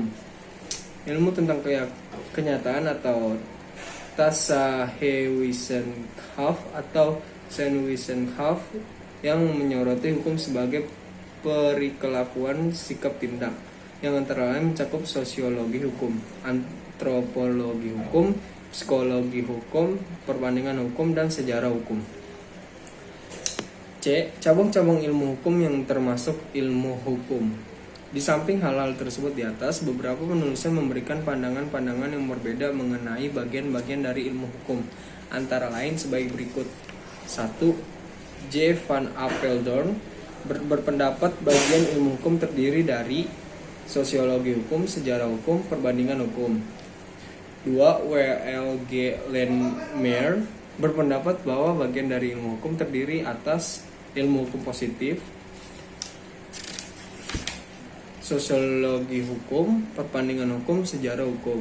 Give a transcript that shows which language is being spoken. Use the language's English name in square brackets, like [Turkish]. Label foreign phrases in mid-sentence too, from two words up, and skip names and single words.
[Indonesian] Ilmu tentang kenyataan atau Tatsache-Wissenschaft atau Seinwissenschaft yang menyoroti hukum sebagai perikelakuan sikap tindak, yang antara lain mencakup sosiologi hukum, antropologi hukum, psikologi hukum, perbandingan hukum, dan sejarah hukum. C. Cabang-cabang ilmu hukum yang termasuk ilmu hukum. Di samping hal-hal tersebut di atas, beberapa penulisnya memberikan pandangan-pandangan yang berbeda mengenai bagian-bagian dari ilmu hukum, antara lain sebagai berikut. 1. J. Van Apeldoorn berpendapat bagian ilmu hukum terdiri dari sosiologi hukum, sejarah hukum, perbandingan hukum. 2. W. L. G. Lanier berpendapat bahwa bagian dari ilmu hukum terdiri atas ilmu hukum positif, sosiologi hukum, perbandingan hukum, sejarah hukum.